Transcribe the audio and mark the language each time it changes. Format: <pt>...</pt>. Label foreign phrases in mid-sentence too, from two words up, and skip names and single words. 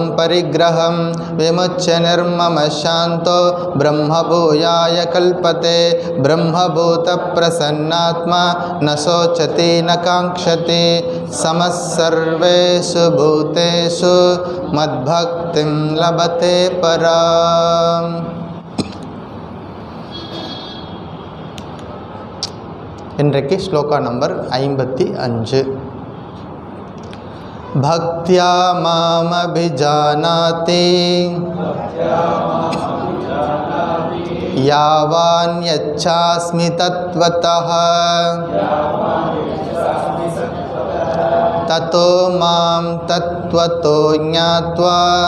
<sa>परिग्रहं विमुच्य निर्ममशान्तो ब्रह्मभूयाय कल्पते ब्रह्मभूतप्रसन्नात्मा न शोचति न काङ्क्षति समः सर्वेषु भूतेषु मद्भक्तिं लभते पराम्.</sa> <ta>இன்றைக்கு ஸ்லோகா நம்பர் 55.</ta> <sa>भक्त्या मामभिजानाति यावान्यच्छास्मि तत्त्वतः ततो मां तत्त्वतो ज्ञात्वा</sa>